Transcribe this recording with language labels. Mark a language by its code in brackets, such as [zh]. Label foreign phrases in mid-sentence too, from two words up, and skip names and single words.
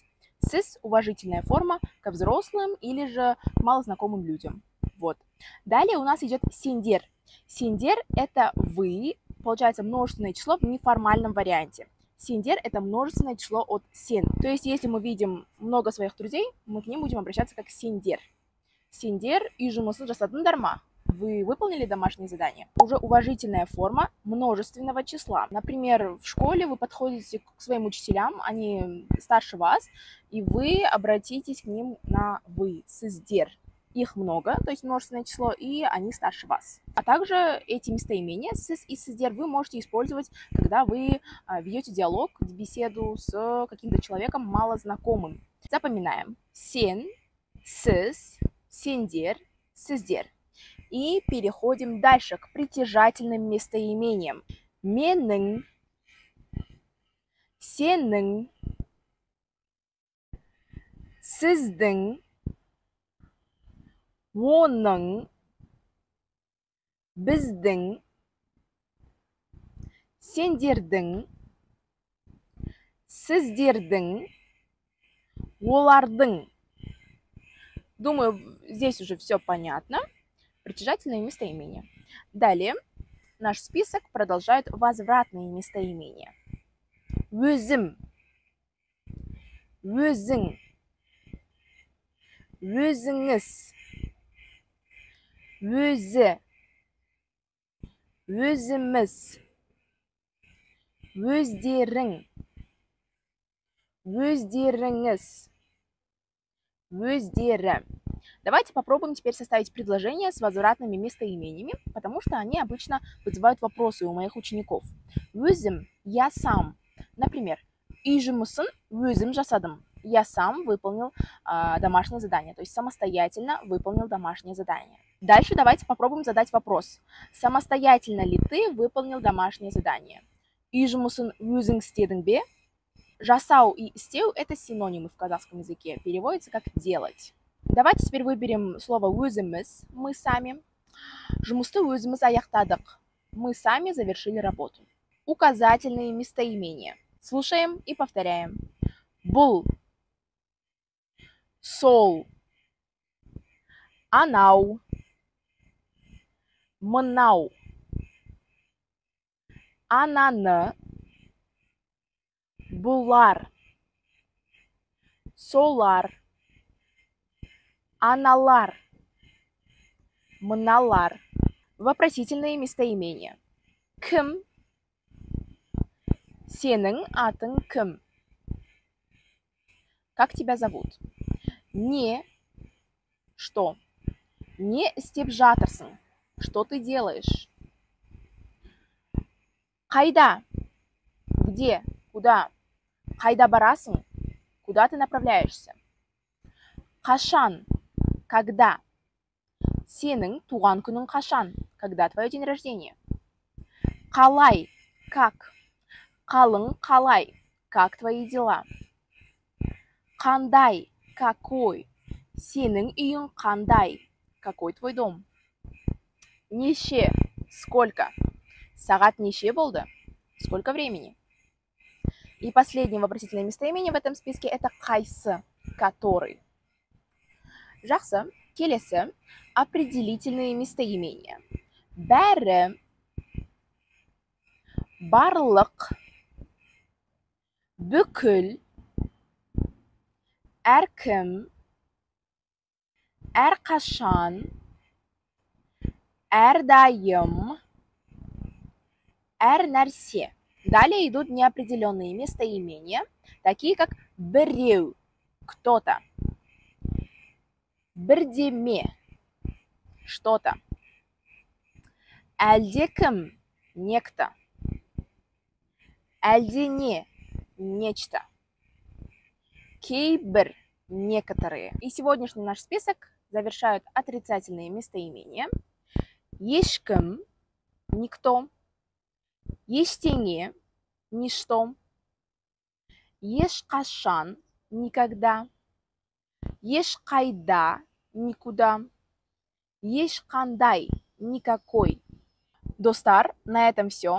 [kk] Сіз – [ru] уважительная форма ко взрослым или же к малознакомым людям. Вот. Далее у нас идет сендер. [kk] Сендер – [ru] это «вы», получается множественное число в неформальном варианте. Сендер – это множественное число от сен. То есть, если мы видим много своих друзей, мы к ним будем обращаться как сендер. [kk] Сендер и жұмысын жасадыңдар ма? [ru] Вы выполнили домашнее задание? Уже уважительная форма множественного числа. Например, в школе вы подходите к своим учителям, они старше вас, и вы обратитесь к ним на «вы», сіздер. Их много, то есть множественное число, и они старше вас. А также эти местоимения сіз и сіздер вы можете использовать, когда вы ведете диалог, беседу с каким-то человеком малознакомым. Запоминаем. [kk] Сен, сіз, сендер, сіздер. [ru] И переходим дальше к притяжательным местоимениям. [kk] Менің, сенің, сіздің, оның, біздің, сендердің, сіздердің, олардың. [ru] Думаю, здесь уже все понятно. Притяжательные местоимения. Далее наш список продолжает возвратные местоимения. [kk] Өзім, өзің, өзіңіз, өзі, өзіміз, өздерің, өздеріңіз, өздері. [ru] Давайте попробуем теперь составить предложения с возвратными местоимениями, потому что они обычно вызывают вопросы у моих учеников. Өзім, я сам. Например, [kk] үй жұмысын өзім жасадым. [ru] Я сам выполнил домашнее задание, то есть самостоятельно выполнил домашнее задание. Дальше давайте попробуем задать вопрос. Самостоятельно ли ты выполнил домашнее задание? [kk] Үй жұмысын өзің істедің бе? Жасау и істеу – [ru] это синонимы в казахском языке. Переводится как «делать». Давайте теперь выберем слово «өзіміз» – «мы сами». [kk] Жұмысты өзіміз аяқтадық. [ru] Мы сами завершили работу. Указательные местоимения. Слушаем и повторяем. [kk] Бұл, сол, анау, мынау, ананы, бұлар, солар, аналар, мыналар. [ru] Вопросительные местоимения. [kk] Кім? Сенің атың кім? [ru] Как тебя зовут? Не. [kk] Что? Не істеп жатырсың. [ru] Что ты делаешь? Қайда? Где? Куда? [kk] Қайда барасың? [ru] Куда ты направляешься? Қашан? Когда? [kk] Сенің туған күнің қашан? [ru] Когда твое день рождения? [kk] Қалай? Как? Қалың қалай? [ru] Как твои дела? [kk] Қандай? Какой? Сенің үйің қандай? [ru] Какой твой дом? [kk] Неше. Сколько? Сагат неше болды? [ru] Сколько времени? И последнее вопросительное местоимение в этом списке это кайсы, который. [kk] Жақсы, келесі [ru] определительные местоимения. [kk] Бәрі, барлық, бүкіл, әркім, әрқашан, әрдайым, әр нәрсе. [ru] Далее идут неопределенные местоимения, такие как біреу, кто-то, бірдеме, что-то, әлдекім, некто, әлдене, нечто, кейбір, некоторые. И сегодняшний наш список завершают отрицательные местоимения. [kk] Ешкім, никто, ештеңе, ничто, ешқашан, никогда, ешқайда, никуда, ешқандай, никакой. Достар, [ru] на этом все.